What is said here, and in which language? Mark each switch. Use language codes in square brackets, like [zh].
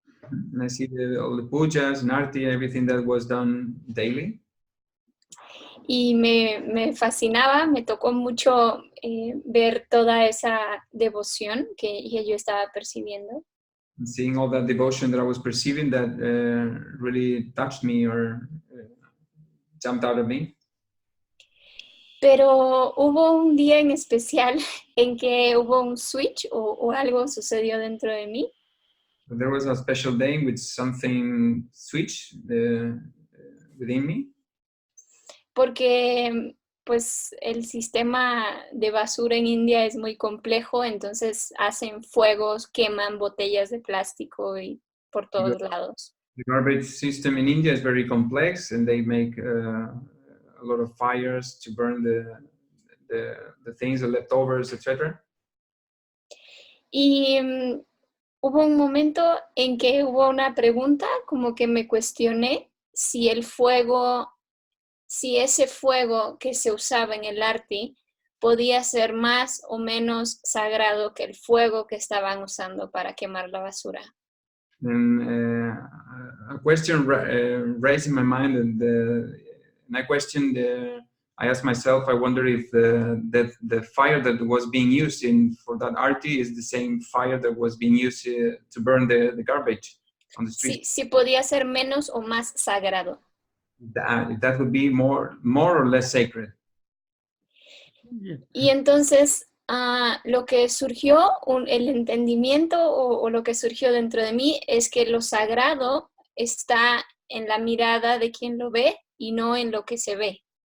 [en] And I see all the pujas and arti, everything that was done daily. [es] Y me fascinaba, me tocó mucho ver toda esa devoción que yo estaba percibiendo. [en] And seeing all that devotion that I was perceiving, that really touched me or jumped out of me. [es] Pero hubo un día en especial en que hubo un switch o algo sucedió dentro de mí. [en] But there was a special day in which something switched within me. [es] Porque pues el sistema de basura en India es muy complejo, entonces hacen fuegos, queman botellas de plástico y por todos lados. [en] The garbage system in India is very complex, and they make a lot of fires to burn the things, the leftovers, etc. [es] Y hubo un momento en que hubo una pregunta, como que me cuestioné si el fuego si ese fuego que se usaba en el arti podía ser más o menos sagrado que el fuego que estaban usando para quemar la basura. [en] And a question raised in my mind, and I questioned. I asked myself. I wonder if the fire that was being used for that arty is the same fire that was being used to burn the garbage on the street. [es] Si podía ser menos o más sagrado. [en] That would be more or less sacred. [es] Y entonces lo que surgió, el entendimiento o lo que surgió dentro de mí es que lo sagrado está en la mirada de quien lo ve y no en lo que se ve.